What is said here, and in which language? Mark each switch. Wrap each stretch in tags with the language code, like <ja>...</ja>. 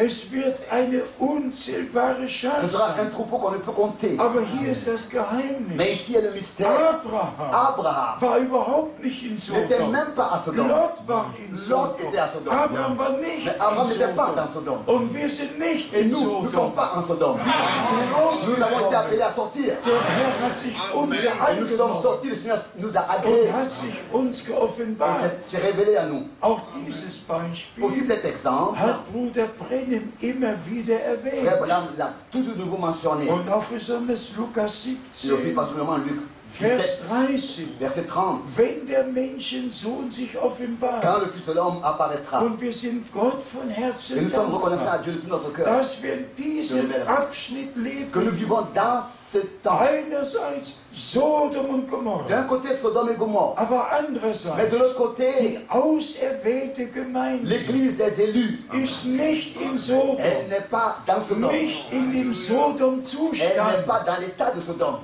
<de>es wird eine unzählbare Schar</de> <fr>ce sera un</fr> <de>sein.</de> <fr>troupeau qu'on ne peut compter.</fr> <de>Aber hier ist das</de> <fr>Mais</fr> <de>Geheimnis.</de> <fr>ici est le mystère.</fr> <de>Abraham</de> <fr>Abraham</fr> <de>war überhaupt nicht in</de> <fr>n'était</fr> <de>Sodom.</de> <fr>même même pas à Sodome.</fr> <de>Lot war in</de> <fr>Lot était à</fr> <de>Sodom.</de> <fr>Sodome.</fr> <de>Abraham war nicht</de> <fr>Mais Abraham</fr> <de>in</de> <fr>n'était pas dans</fr> <de>Sodom.</de> <fr>Sodome.</fr> <de>Und wir sind nicht</de> <fr>Et</fr> <de>in</de> <fr>nous, nous ne sommes</fr> <de>Sodom.</de> <fr>pas en Sodome.</fr> <de>Wir</de> <fr>Nous avons été appelés</fr> <de>sind</de> <fr>à sortir.</fr> <de>Der Herr hat sich uns</de> <fr>Et nous sommes</fr> <de>angenommen</de> <fr>sortis, le Seigneur nous a agréés.</fr> <de>und hat sich uns</de> <fr>Et</fr> <de>geoffenbart.</de> <fr>s'est révélé à nous.</fr> <de>Auch dieses</de> <fr>Aussi</fr> <de>Beispiel</de> <fr>cet exemple,</fr> <de>hat Bruder Brennan immer wieder</de> <fr>Frère</fr> <de>erwähnt.</de> <fr>Branham l'a toujours nouveau mentionné.</fr> <de>Und auch besonders Lukas</de> <fr>Et aussi</fr> <de>17,</de> <fr>particulièrement Luc</fr> <de>Vers</de> <fr>17,</fr> <de>30.</de> <fr>verset 30.</fr> <de>Wenn der Menschensohn sich</de> <fr>Quand</fr> <de>offenbart,</de> <fr>le Fils de l'homme apparaîtra.</fr> <de>und wir sind Gott von</de> <fr>Et</fr> <de>Herzen</de> <fr>nous sommes reconnaissants à</fr> <de>dankbar,</de> <fr>Dieu de tout notre cœur.</fr> <de>dass wir in diesem Abschnitt</de> <fr>Que nous</fr> <de>leben.</de> <fr>vivons dans ce temps.</fr> <de>Einerseits Sodom und Gomorra,</de> <fr>D'un côté Sodome et Gomorre.</fr> <de>aber</de> <fr>Mais</fr> <de>andererseits</de> <fr>de l'autre côté,</fr> <de>die auserwählte Gemeinde</de> <fr>l'église des élus.</fr> <de>ist nicht in Sodom,</de> <fr>Elle n'est pas dans Sodome.</fr> <de>nicht in dem</de> <fr>Elle n'est</fr> <de>Sodom-Zustand.</de> <fr>pas dans l'état de Sodome.</fr>